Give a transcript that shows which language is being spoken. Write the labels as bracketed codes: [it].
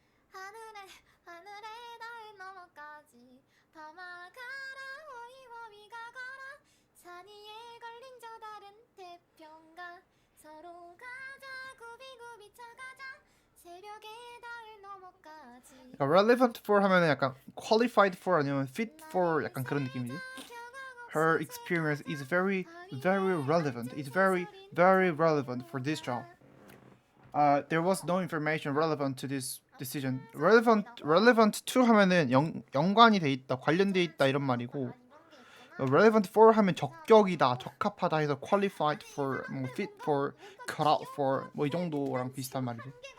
[ko] 하늘에 닿을 너머까지 밤아가라 호위호위가 걸어 산 위에 걸린 저 다른 태평가 서로 가자 구비구비 쳐가자 새벽에 닿을 너머까지. 그러니까 relevant for 하면은 약간 qualified for 아니면 fit for 약간 그런 느낌이지. [en] Her experience is very relevant. It's very relevant for this job. There was no information relevant to this decision. [ko] relevant to 하면은 연관이 돼 있다, 관련돼 있다 이런 말이고. relevant for 하면 적격이다, 적합하다 해서 qualified for, 뭐 fit for, cut out for 뭐 이 정도랑 비슷한 말이지.